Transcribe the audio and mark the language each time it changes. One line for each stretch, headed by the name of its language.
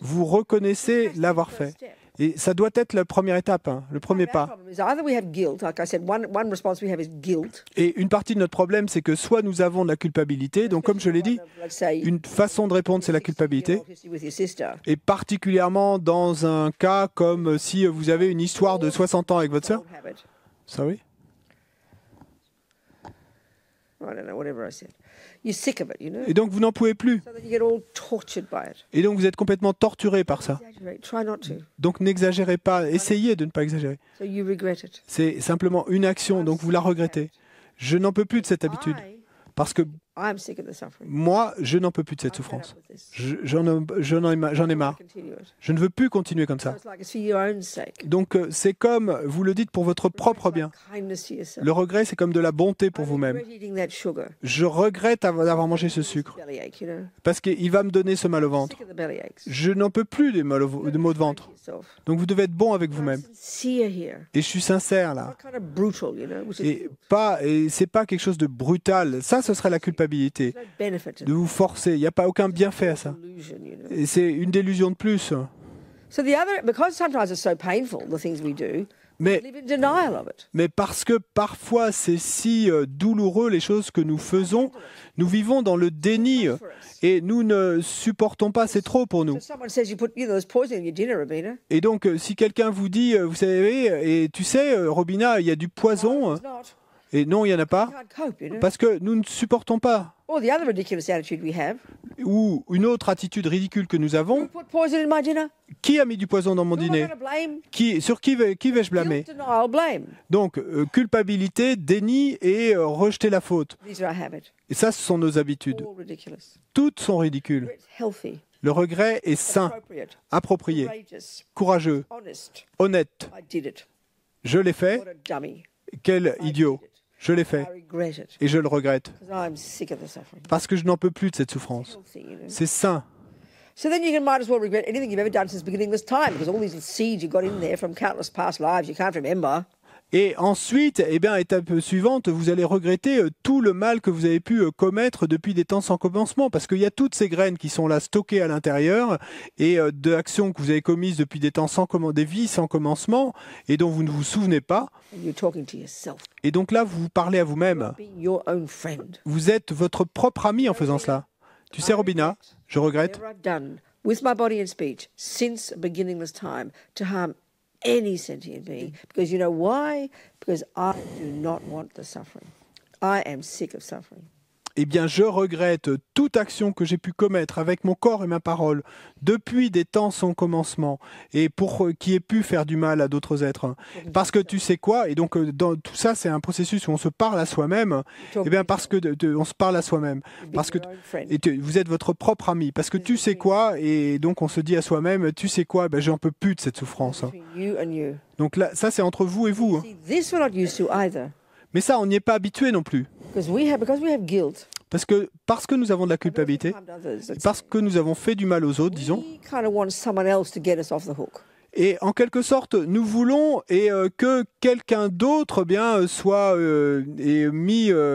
French: Vous reconnaissez l'avoir fait. Et ça doit être la première étape, le premier
English: Our
French: pas.
English: problem is either we have guilt, like I said, one response we have is guilt.
French: Et une partie de notre problème, c'est que soit nous avons de la culpabilité, donc comme je l'ai dit,
English: Let's say
French: une façon de répondre, c'est la culpabilité.
English: with your sister.
French: Et particulièrement dans un cas comme si vous avez une histoire de 60 ans avec votre sœur.
English: Old habit. Sorry. I don't know, whatever I said. You're sick of it, you know.
French: Et donc vous n'en pouvez plus.
English: So that you get all tortured by it.
French: Et donc vous êtes complètement torturé par ça.
English: Exaggerate. Try not to.
French: Donc n'exagérez pas, essayez de ne pas exagérer.
English: So you regret it.
French: C'est simplement une action, donc vous la regrettez. Je n'en peux plus de cette habitude. Parce que
English: I'm sick of the suffering.
French: moi, je n'en peux plus de cette
English: I'm fed up
French: souffrance.
English: with this.
French: J'en ai marre.
English: Continue it.
French: Je ne veux plus continuer comme
English: So
French: ça.
English: it's like it's for your own sake.
French: Donc c'est comme, vous le dites pour votre propre bien.
English: Kindness to yourself.
French: Le regret, c'est comme de la bonté pour
English: I
French: vous-même.
English: regret eating that sugar.
French: Je regrette d'avoir mangé ce sucre.
English: Bellyache, you know.
French: Parce qu'il va me donner ce mal au ventre.
English: Sick of the bellyaches.
French: Je n'en peux plus des maux de ventre.
English: Yourself.
French: Donc vous devez être bon avec vous-même.
English: I'm sincere here.
French: Et je suis sincère là.
English: Not kind of brutal, you know. Which is
French: Et c'est pas quelque chose de brutal. Ça, ce serait la culpabilité.
English: no benefit to
French: De vous forcer. Il n'y a pas aucun bienfait à ça.
English: illusion, you know.
French: Et c'est une délusion de plus.
English: So the other, because sometimes it's so painful, the things we do,
French: Mais,
English: live in denial of it.
French: mais parce que parfois c'est si douloureux les choses que nous faisons, nous vivons dans le déni et nous ne supportons pas, c'est trop pour nous.
English: So someone says you put, there's poison in your dinner, Rabina.
French: Et donc si quelqu'un vous dit, vous savez, et tu sais, Robina, il y a du poison,
English: It's not.
French: Et non, il n'y en a
English: We
French: pas,
English: can't cope, you know.
French: parce que nous ne supportons pas.
English: Or the other ridiculous attitude we have.
French: Ou une autre attitude ridicule que nous avons,
English: Who put poison in my dinner?
French: qui a mis du poison dans mon
English: Who am I
French: dîner?
English: going to blame?
French: Sur qui vais-je blâmer?
English: Guilt, denial, blame.
French: Donc, culpabilité, déni et rejeter la faute.
English: These are our habits.
French: Et ça, ce sont nos habitudes.
English: All ridiculous.
French: Toutes sont ridicules.
English: It's healthy,
French: Le regret est sain,
English: appropriate,
French: approprié,
English: courageous,
French: courageux,
English: honest.
French: honnête.
English: I did it.
French: Je l'ai fait,
English: What a dummy.
French: quel idiot. Je l'ai
English: I
French: fait
English: regret it
French: et je le regrette.
English: because I'm sick of the suffering.
French: Parce que je n'en peux plus de cette souffrance.
English: Healthy, you know.
French: C'est sain.
English: So then you might as well regret anything you've ever done since beginningless time because all these seeds you got in there from countless past lives you can't remember.
French: Et ensuite, eh bien, étape suivante, vous allez regretter tout le mal que vous avez pu commettre depuis des temps sans commencement, parce qu'il y a toutes ces graines qui sont là stockées à l'intérieur et d'actions que vous avez commises depuis des temps des vies sans commencement et dont vous ne vous souvenez pas.
English: And you're talking to yourself.
French: Et donc là, vous vous parlez à vous-même.
English: Being your own friend.
French: Vous êtes votre propre ami en faisant cela. Tu sais, Robina, je regrette
English: Whatever I've done with my body and speech since beginningless time to harm any sentient being. Because you know why? Because I do not want the suffering. I am sick of suffering.
French: eh bien, je regrette toute action que j'ai pu commettre avec mon corps et ma parole depuis des temps sans commencement et pour qui ait pu faire du mal à d'autres êtres. Parce que tu sais quoi? Et donc, dans tout ça, c'est un processus où on se parle à soi-même. Eh bien, parce que on se parle à soi-même. Parce que vous êtes votre propre ami. Parce que tu sais quoi? Et donc, on se dit à soi-même, tu sais quoi? Ben, j'en peux plus de cette souffrance.
English: Between you and you.
French: Donc là, ça, c'est entre vous et vous.
English: See, this we're not used to either.
French: Mais ça, on n'y est pas habitué non plus.
English: Because we have guilt.
French: Parce que nous avons de la culpabilité,
English: Harmed others. It's-
French: parce que nous avons fait du mal aux autres, disons,
English: We kind of want someone else to get us off the hook.
French: et en quelque sorte, nous voulons que quelqu'un d'autre bien soit mis,